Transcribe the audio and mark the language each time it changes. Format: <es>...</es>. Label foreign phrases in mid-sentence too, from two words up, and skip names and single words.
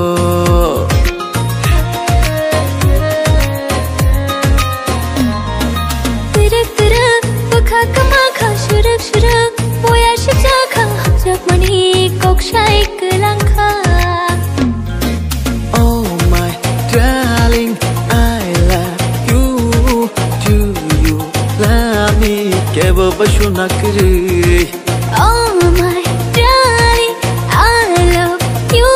<trp>Tirik tirik bekak mau shirik shirik boya shipshawo hamjak mani kok shai kelangka.</trp> <en>Oh my darling, I love you. Do you love me?</en> <trp>Kebo bashu nakri.</trp> <en>Oh my darling, I love you.</en>